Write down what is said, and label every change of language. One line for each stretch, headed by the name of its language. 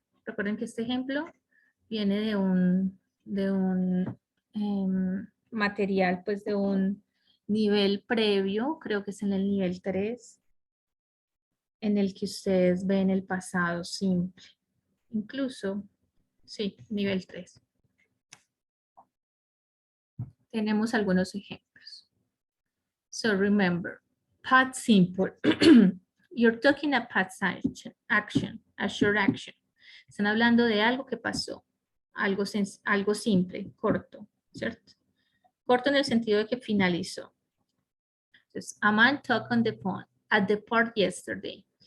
Spanish: Recuerden que este ejemplo viene de un material, pues de un nivel previo, creo que es en el nivel 3, en el que ustedes ven el pasado simple. Incluso, sí, nivel 3. Tenemos algunos ejemplos.
English: So remember, past simple. You're talking about past action, a short action.
Spanish: Están hablando de algo que pasó, algo simple, corto, ¿cierto? Corto en el sentido de que finalizó. Entonces,
English: a man talked on the phone at the park yesterday.